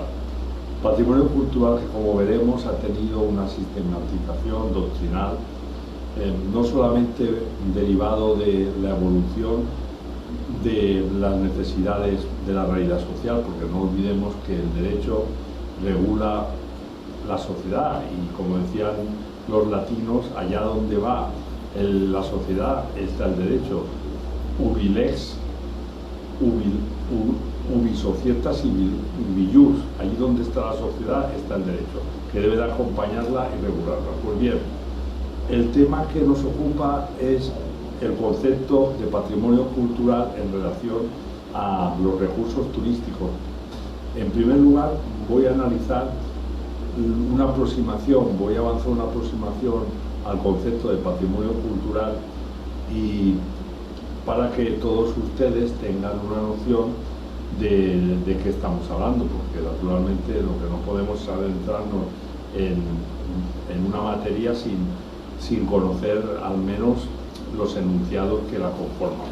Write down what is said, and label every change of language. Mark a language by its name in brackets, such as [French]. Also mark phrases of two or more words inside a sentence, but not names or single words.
[Spanish] Patrimonio cultural que, como veremos, ha tenido una sistematización doctrinal, no solamente derivado de la evolución de las necesidades de la realidad social, porque no olvidemos que el derecho regula la sociedad y, como decían los latinos, allá donde va la sociedad está el derecho. [Latin] Ubi lex, ubi societas ibi jus. [Spanish] Allí donde está la sociedad está el derecho, que debe de acompañarla y regularla. Pues bien, el tema que nos ocupa es el concepto de patrimonio cultural en relación a los recursos turísticos. En primer lugar, voy a analizar una aproximación, voy a avanzar una aproximación al concepto de patrimonio cultural, y para que todos ustedes tengan una noción de qué estamos hablando, porque naturalmente lo que no podemos es adentrarnos en una materia sin conocer al menos los enunciados que la conforman.